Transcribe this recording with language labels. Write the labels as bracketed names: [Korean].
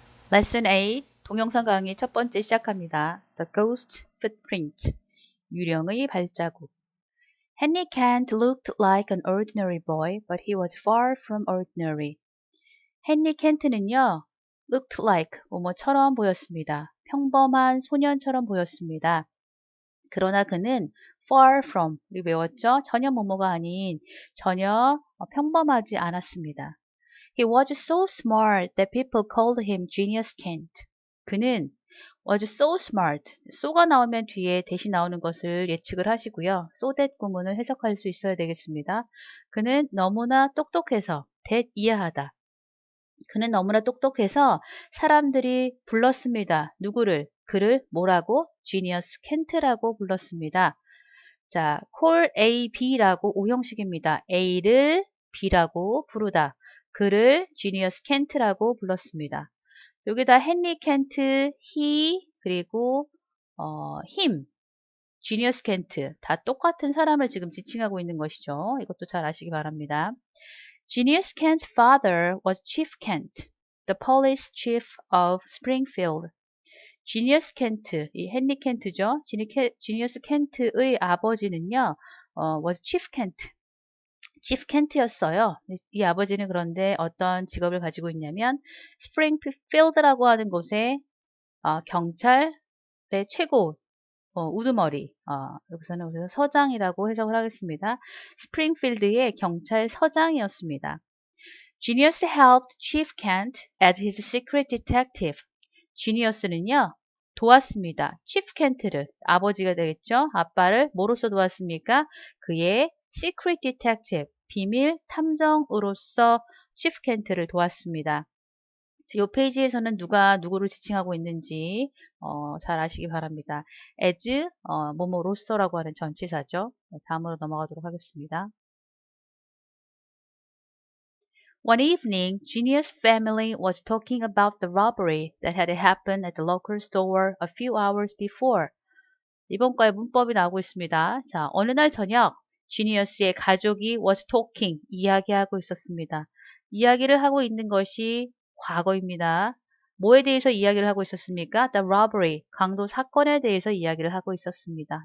[Korean] Lesson 8 동영상 강의 첫 번째 시작합니다. [English] The Ghost Footprint [Korean] 유령의 발자국 [English] Henry Kent looked like an ordinary boy, but he was far from ordinary. [Korean] 헨리 켄트는요, [English] looked like [Korean] 뭐뭐처럼 보였습니다. 평범한 소년처럼 보였습니다. 그러나 그는 [English] far from [Korean] 우리 외웠죠? 전혀 뭐뭐가 아닌 전혀 평범하지 않았습니다. [English] He was so smart that people called him Genius Kent. [Korean] 그는 [English] was so smart. [Korean] so가 나오면 뒤에 대신 나오는 것을 예측을 하시고요. so that 구문을 해석할 수 있어야 되겠습니다. 그는 너무나 똑똑해서 that 이해하다. 그는 너무나 똑똑해서 사람들이 불렀습니다. 누구를? 그를 뭐라고? Genius Kent라고 불렀습니다. 자, call A, B라고 오형식입니다. A를 B라고 부르다. 그를 Genius Kent라고 불렀습니다. 여기다 헨리 켄트, he, 그리고 him, Genius Kent 다 똑같은 사람을 지금 지칭하고 있는 것이죠. 이것도 잘 아시기 바랍니다. [English] Genius Kent's father was Chief Kent, the police chief of Springfield. [Korean] 지니어스 켄트, 이 헨리 켄트죠. 지니어스 켄트의 아버지는요, [English] was Chief Kent, Chief Kent [Korean] 였어요. 이 아버지는 그런데 어떤 직업을 가지고 있냐면, 스프링필드라고 하는 곳에 경찰의 최고 우두머리, 여기서는 그래서 서장이라고 해석을 하겠습니다. 스프링필드의 경찰서장이었습니다. [English] Genius helped Chief Kent as his secret detective. [Korean] 지니어스는요, 도왔습니다. 치프 켄트를, 아버지가 되겠죠? 아빠를 뭐로서 도왔습니까? 그의 시크릿 디텍티브, 비밀 탐정으로서 치프 켄트를 도왔습니다. 이 페이지에서는 누가 누구를 지칭하고 있는지 잘 아시기 바랍니다. as, 뭐뭐로서라고 하는 전치사죠. 다음으로 넘어가도록 하겠습니다. [English] One evening, Genius' family was talking about the robbery that had happened at the local store a few hours before. [Korean] 이번 거에 문법이 나오고 있습니다. 자, 어느 날 저녁, Genius의 가족이 [English] was talking, [Korean] 이야기하고 있었습니다. 이야기를 하고 있는 것이 과거입니다. 뭐에 대해서 이야기를 하고 있었습니까? [English] The robbery, [Korean] 강도 사건에 대해서 이야기를 하고 있었습니다.